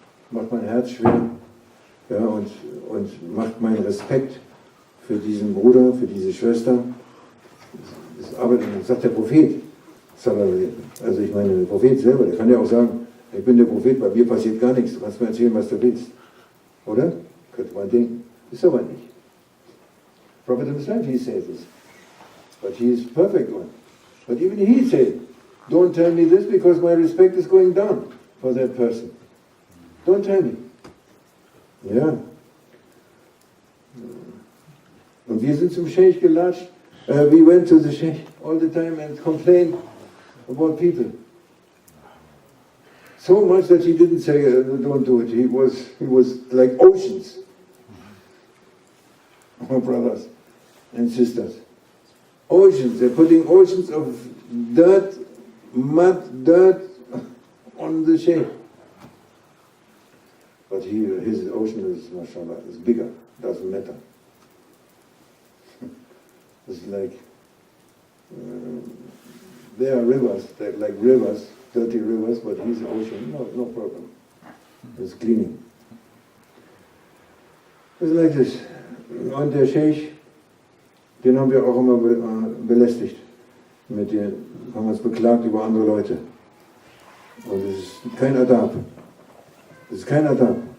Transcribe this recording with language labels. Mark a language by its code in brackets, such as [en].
[de] Macht mein Herz schwer, ja, und macht meinen Respekt für diesen Bruder, für diese Schwester. Das sagt der Prophet. Also ich meine, der Prophet selber, der kann ja auch sagen, ich bin der Prophet, bei mir passiert gar nichts, du kannst mir erzählen, was du willst. Oder? Könnte man denken. Ist aber nicht. [en] Prophet himself, he says this. But he is perfect one. But even he said, don't tell me this because my respect is going down for that person. Don't tell me. Ja. [de] Und wir sind zum Scheikh gelatscht. [en] We went to the Scheikh all the time and complained about people. So much that he didn't say, don't do it. He was like oceans. My brothers and sisters. Oceans. They're putting oceans of dirt, dirt on the Scheikh. But his ocean is, mashallah, is bigger. Doesn't matter. It's like, there are rivers, they're like rivers, dirty rivers, but his ocean, no problem. It's cleaning. It's like this. [de] Und der Scheikh, den haben wir auch immer belästigt. Mit dem haben wir uns beklagt über andere Leute. Und es ist kein Adab. Es ist kein Adab.